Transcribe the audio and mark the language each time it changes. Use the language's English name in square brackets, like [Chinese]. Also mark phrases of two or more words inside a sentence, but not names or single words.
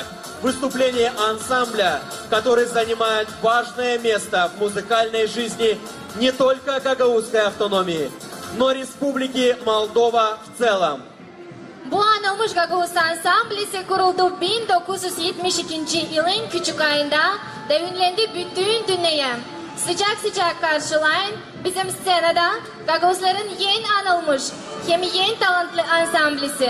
[Russian] Выступление ансамбля, который занимает важное место в музыкальной жизни не только Гагаузской автономии, но Республики Молдова в целом. [Gagauz] Bu anılmış Gagavuz Ansamblisi kuruldu 1972 yılın küçük ayında düğünlendi bütün dünyaya. Sıcak sıcak karşılayın bizim scenada Gagavuzların yeni anılmış hem yeni talantlı ansamblisi.